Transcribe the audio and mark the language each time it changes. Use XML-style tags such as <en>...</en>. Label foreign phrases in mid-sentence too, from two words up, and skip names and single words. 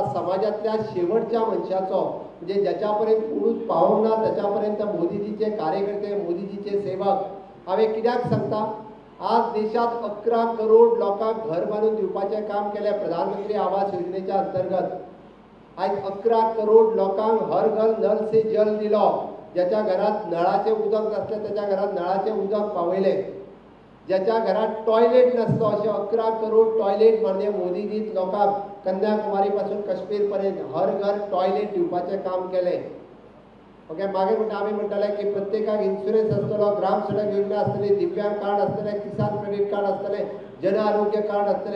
<kok>समाजातल्या शेवटच्या मनशाचो, म्हणजे ज्याच्या पर्यंत कोणूच पावूंक ना त्याच्या पर्यंत मोदीजीचे कार्यकर्ते, मोदीजीचे सेवक. हांवें कित्याक सांगता? आज देशात 11 करोड लोकांक घर बांदून दिवपाचें काम केलें प्रधानमंत्री आवास योजनेच्या अंतर्गत. आयज 11 करोड लोकांक हर घर नल से जल दिलो. ज्याच्या घरात नळाचें उदक नासलें त्याच्या घरात नळाचें उदक पावयलें. ज्याच्या घरात टॉयलेट नसलो अशे 11 करोड टॉयलेट माननीय मोदीजीत लोकांक कन्याकुमारी पासून काश्मीर पर्यंत हर घर टॉयलेट दिवपाचें काम केलें. ओके, मागीर म्हणटा आमी म्हणटाले की प्रत्येकाक इन्शुरन्स आसतलो, ग्राम सडक योजना आसतली, दिव्यांग कार्ड आसतलें, किसान क्रेडिट कार्ड आसतलें, जन आरोग्य कार्ड आसतलें.</kok>